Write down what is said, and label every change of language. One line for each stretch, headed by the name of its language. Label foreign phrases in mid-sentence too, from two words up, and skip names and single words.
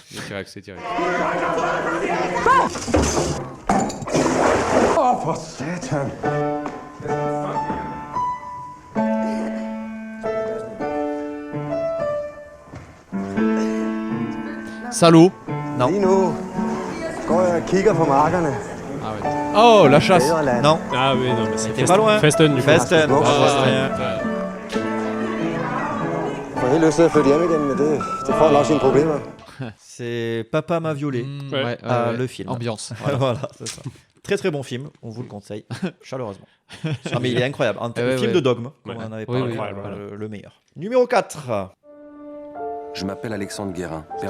French: Le T-Rex, c'est T-Rex.
Danish: Oh, for Satan!
French: Salaud. Non.
Danish: Lige nu går jeg og kigger på markerne.
French: Ah ouais. Oh, la chasse. Fædreland. Non, Ah oui, non, mais c'est t'es pas loin. Festen, du coup. Festen. Ah, Bravo, ouais. Adrien.
Danish: Jeg får helt lyst til at flytte hjem igen, men det får nok sine problemer.
French: C'est Papa m'a violé. Ouais. Le film. Ambiance. Voilà, c'est ça. Très très bon film, on vous le conseille chaleureusement. Ah, mais il est incroyable. Un Ouais, film ouais. de dogme, comme Ouais. on en avait Oui, parlé, oui, voilà, voilà. le meilleur. Numéro 4. Je m'appelle Alexandre Guérin, père de